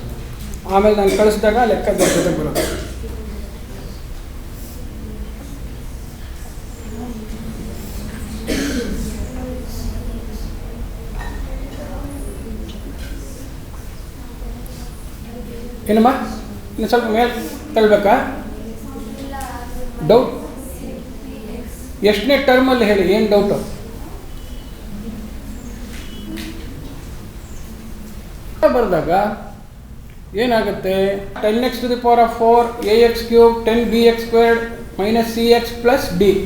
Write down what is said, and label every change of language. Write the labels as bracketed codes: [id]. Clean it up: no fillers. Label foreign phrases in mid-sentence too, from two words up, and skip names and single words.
[kn] ಆಮೇಲೆ ನಾನು ಕಳಿಸಿದಾಗ ಲೆಕ್ಕ ಜೊತೆ ಬರೋದು. ಏನಮ್ಮ ಇನ್ನು ಸ್ವಲ್ಪ ಮೇಲೆ ತಳ್ಬೇಕಾ? ಡೌಟ್ ಎಷ್ಟನೇ ಟರ್ಮಲ್ಲಿ ಹೇಳಿ, ಏನು ಡೌಟು? ಬರೆದಾಗ ಏನಾಗುತ್ತೆ? [en] 10x⁴ ax³ 10bx² minus cx plus d.